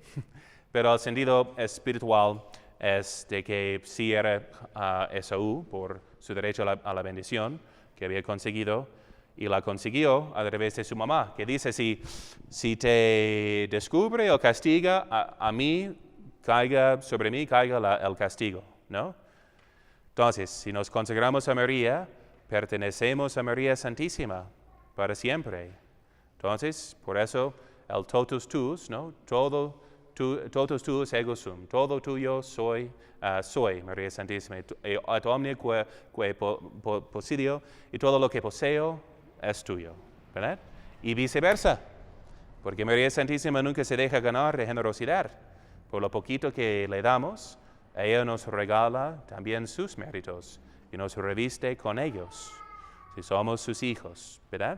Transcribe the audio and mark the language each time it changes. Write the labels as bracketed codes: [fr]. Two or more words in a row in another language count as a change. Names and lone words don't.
[es] Pero el sentido espiritual es de que sí era Esaú por su derecho a la bendición que había conseguido, y la consiguió a través de su mamá, que dice, si te descubre o castiga, sobre mí caiga el castigo, ¿no? Entonces, si nos consagramos a María, pertenecemos a María Santísima, para siempre. Entonces, por eso, el [la] totus tuus, [es] ¿no? [la] Totus tuus ego sum, [es] todo tuyo soy, María Santísima, [la] et omnia [es] que poseo, y todo lo que poseo es tuyo, ¿verdad? Y viceversa, porque María Santísima nunca se deja ganar de generosidad. Por lo poquito que le damos, ella nos regala también sus méritos y nos reviste con ellos, si somos sus hijos, ¿verdad?